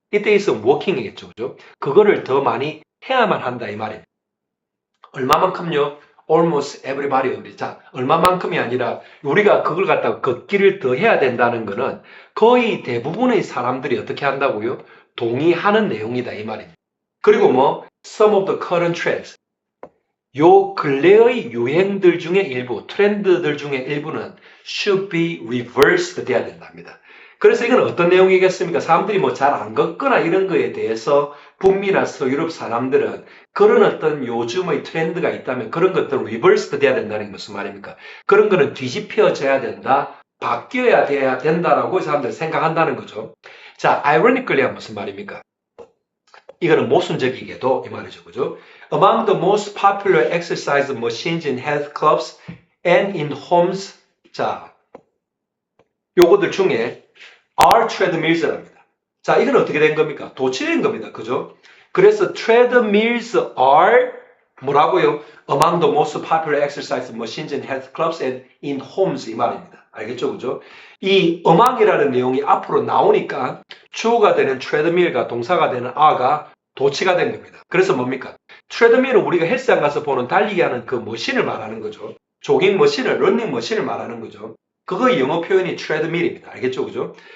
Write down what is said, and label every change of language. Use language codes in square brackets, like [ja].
[ko] 이때 있어 워킹이겠죠. 그죠? 그거를 더 많이 해야만 한다 이 말입니다. 얼마만큼요? [en] almost everybody of it. [ko] 자, 얼마만큼이 아니라 우리가 그걸 갖다가 걷기를 더 해야 된다는 거는 거의 대부분의 사람들이 어떻게 한다고요? 동의하는 내용이다 이 말입니다. 그리고 뭐 [en] some of the current trends. [ko] 요 근래의 유행들 중에 일부, 트렌드들 중에 일부는 [en] should be reversed [ko] 돼야 된답니다. 그래서 이건 어떤 내용이겠습니까? 사람들이 뭐 잘 안 걷거나 이런 거에 대해서 북미나 서유럽 사람들은 그런 어떤 요즘의 트렌드가 있다면 그런 것들은 reversed 돼야 된다는 게 무슨 말입니까? 그런 거는 뒤집혀져야 된다, 바뀌어야 돼야 된다라고 사람들이 생각한다는 거죠. 자, ironically가 무슨 말입니까? 이거는 모순적이게도 이 말이죠. 그죠? [en] Among the most popular exercise machines in health clubs and in homes. [ko] 자, 요거들 중에 [en] are treadmills [ko] 랍니다. 자, 이건 어떻게 된 겁니까? 도치된 겁니다. 그죠? 그래서 [en] treadmills are [ko] 뭐라고요? [en] Among the most popular exercise machines in health clubs and in homes [ko] 이 말입니다. 알겠죠? 그죠? 이 among이라는 내용이 앞으로 나오니까 주어가 되는 treadmill과 동사가 되는 are가 도치가 된 겁니다. 그래서 뭡니까? 트레드밀은 우리가 헬스장 가서 보는 달리기 하는 그 머신을 말하는 거죠. 조깅 머신을, 러닝 머신을 말하는 거죠. 그거 영어 표현이 트레드밀입니다. 알겠죠? 그죠?